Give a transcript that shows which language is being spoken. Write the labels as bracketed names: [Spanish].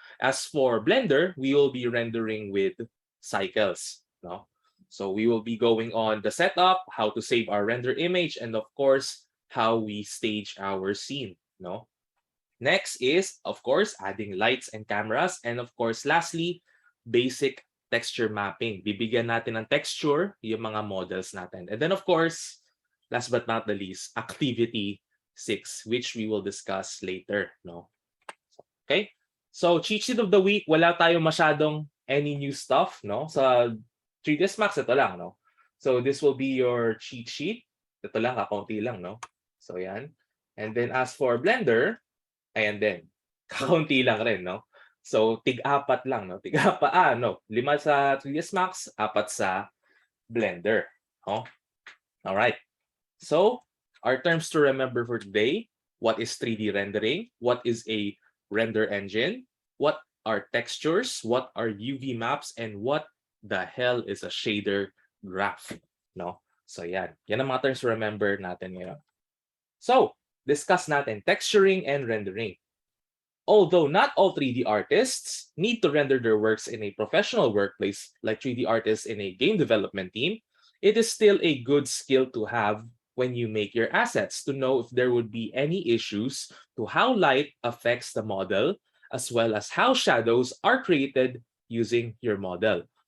[English] As for Blender, we will be rendering with cycles, no? So we will be going on the setup, how to save our render image, and of course, how we stage our scene, no? Next is, of course, adding lights and cameras. And of course, lastly, basic texture mapping. [Filipino] Bibigyan natin ng texture yung mga models natin. [English] And then, of course, last but not the least, activity 6, which we will discuss later, no? Okay? So, cheat sheet of the week, [Filipino] wala tayong masyadong [English] any new stuff, no? Sa 3ds Max, [Filipino] ito lang, [English] no? So, this will be your cheat sheet. [Filipino] Ito lang, kakunti lang, no? So, yan. [English] And then, as for Blender, [Filipino] ayan din. Kakunti lang rin, no? So, tig-apat lang, no? Tig-apat, 5 sa 3ds Max, 4 sa Blender, no? Alright. [English] So, our terms to remember for today, what is 3D rendering? What is a render engine? What are textures? What are UV maps? And what the hell is a shader graph? No? [Filipino] So yan ang mga [English] terms to remember [Filipino] natin ngayon. So, discuss natin texturing and rendering. [English] Although not all 3D artists need to render their works in a professional workplace like 3D artists in a game development team, it is still a good skill to have when you make your assets to know if there would be any issues to how light affects the model, as well as how shadows are created using your model.